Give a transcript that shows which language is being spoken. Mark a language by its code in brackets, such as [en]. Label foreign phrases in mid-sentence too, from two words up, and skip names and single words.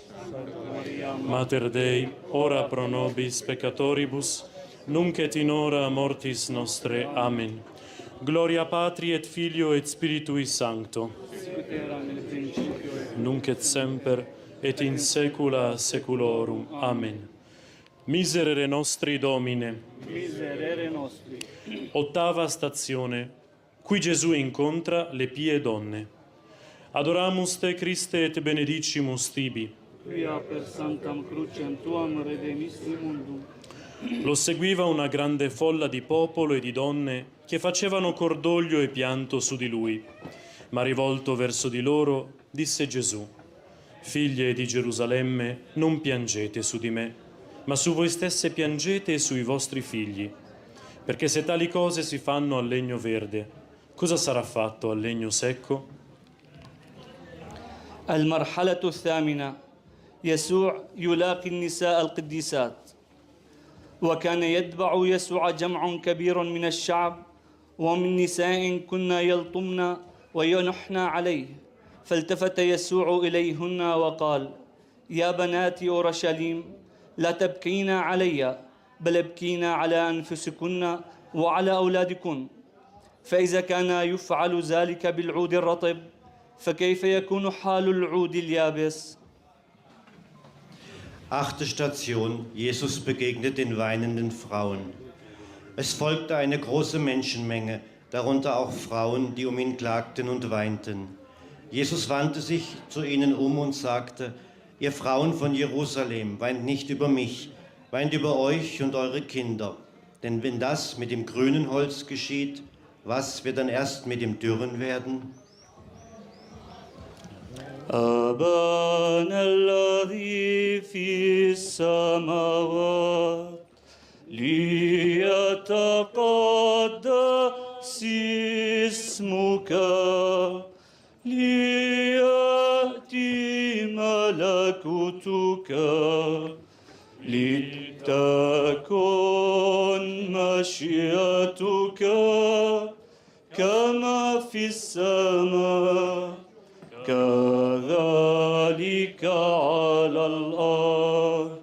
[la] Mater Dei, ora pro nobis peccatoribus, nunc et in hora mortis nostre. Amen. Gloria Patri et Filio et Spiritui Sancto, nunc et semper, et in saecula saeculorum. Amen. Miserere nostri Domine. Miserere nostri. [it] Ottava stazione. Qui Gesù incontra le pie donne. Adoramus te Christe et benedicimus tibi. Quia per sanctam crucem tuam redemissi mundum. Lo seguiva una grande folla di popolo e di donne che facevano cordoglio e pianto su di lui. Ma rivolto verso di loro, disse Gesù: Figlie di Gerusalemme, non piangete su di me, ma su voi stesse piangete e sui vostri figli. Perché se tali cose si fanno al legno verde, cosa sarà fatto al legno secco? [ar] المرحلة الثامنة. يسوع يلاقي النساء القديسات. وكان يتبع يسوع جمع كبير من الشعب ومن نساء كنا يلطمن وينحن عليه، فالتفت يسوع إليهن وقال: يا بنات أورشليم لا تبكين علي بل ابكين على أنفسكن وعلى أولادكن، فإذا كان يفعل ذلك بالعود الرطب فكيف يكون حال العود اليابس؟ [de] 8. Station. Jesus begegnet den weinenden Frauen. Es folgte eine große Menschenmenge, darunter auch Frauen, die um ihn klagten und weinten. Jesus wandte sich zu ihnen um und sagte: Ihr Frauen von Jerusalem, weint nicht über mich, weint über euch und eure Kinder. Denn wenn das mit dem grünen Holz geschieht, was wird dann erst mit dem dürren werden? [ar] أبانا الذي في السماوات ليتقدس اسمك ليأتي ملكوتك لتكن مشيئتك كما في السماء كذلك على الأرض.